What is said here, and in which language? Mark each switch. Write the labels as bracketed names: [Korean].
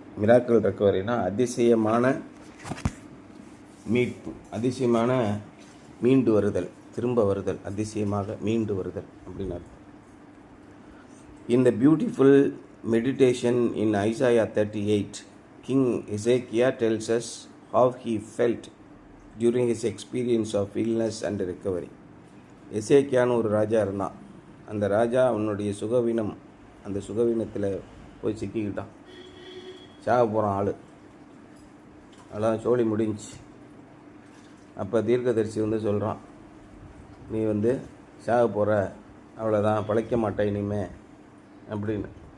[Tamil] Miracle ரெக்கவரினா அதிசயமான மீட்பு, அதிசயமான மீண்டு வருதல், திரும்ப வருதல், அதிசயமாக மீண்டு வருதல் அப்படின்னு அர்த்தம். [English] In the beautiful meditation in Isaiah 38, King Hezekiah tells us how he felt during his experience of illness and recovery. [Tamil] எசேக்கியான்னு ஒரு ராஜா இருந்தான். அந்த ராஜா அவனுடைய சுகவீனம், அந்த சுகவீனத்தில் போய் சிக்கிக்கிட்டான். சாக போகிறான் ஆள், அதான் சோழி முடிஞ்சு. அப்போ தீர்க்கதரிசி சொல்கிறான், நீ சாக போகிற, அவ்வளோதான், பழைக்க மாட்டேன் இனிமே அப்படின்னு.